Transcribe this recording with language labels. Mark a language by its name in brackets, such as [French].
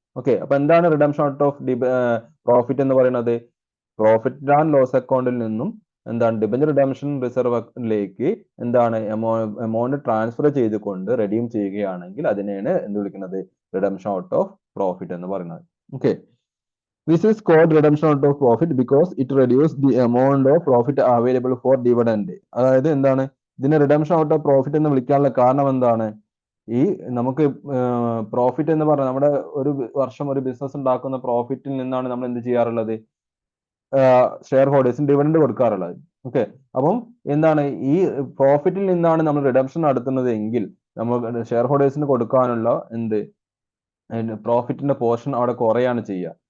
[Malayalam] Okay, അപ്പൊ എന്താണ് redemption out of profit എന്ന് പറയുന്നത്? പ്രോഫിറ്റ് ആൻഡ് ലോസ് അക്കൗണ്ടിൽ നിന്നും എന്താണ് ഡിബഞ്ചർ റിഡംഷൻ റിസർവിലേക്ക് എന്താണ് എമൗണ്ട് ട്രാൻസ്ഫർ ചെയ്തുകൊണ്ട് റെഡീം ചെയ്യുകയാണെങ്കിൽ അതിനെയാണ് എന്ത് വിളിക്കുന്നത്, റിഡംഷൻ ഔട്ട് ഓഫ് പ്രോഫിറ്റ് എന്ന് പറയുന്നത്. [English] Okay, this is called redemption out of profit because it reduces the amount of profit available for dividend. [Malayalam] അതായത് എന്താണ് ഇതിനെ റിഡംഷൻ ഔട്ട് ഓഫ് പ്രോഫിറ്റ് എന്ന് വിളിക്കാനുള്ള കാരണം എന്താണ്, ഈ നമുക്ക് പ്രോഫിറ്റ് എന്ന് പറഞ്ഞാൽ നമ്മുടെ ഒരു വർഷം ഒരു ബിസിനസ് ഉണ്ടാക്കുന്ന പ്രോഫിറ്റിൽ നിന്നാണ് നമ്മൾ എന്ത് ചെയ്യാറുള്ളത്, ഷെയർ ഹോൾഡേഴ്സിന് ഡിവിഡൻഡ് കൊടുക്കാറുള്ളത്. ഓക്കെ, അപ്പം എന്താണ് ഈ പ്രോഫിറ്റിൽ നിന്നാണ് നമ്മൾ റിഡംഷൻ നടത്തുന്നത് എങ്കിൽ നമ്മൾ ഷെയർ ഹോൾഡേഴ്സിന് കൊടുക്കാനുള്ള എന്ത് പ്രോഫിറ്റിന്റെ പോർഷൻ അവിടെ കുറയാണ് ചെയ്യുക.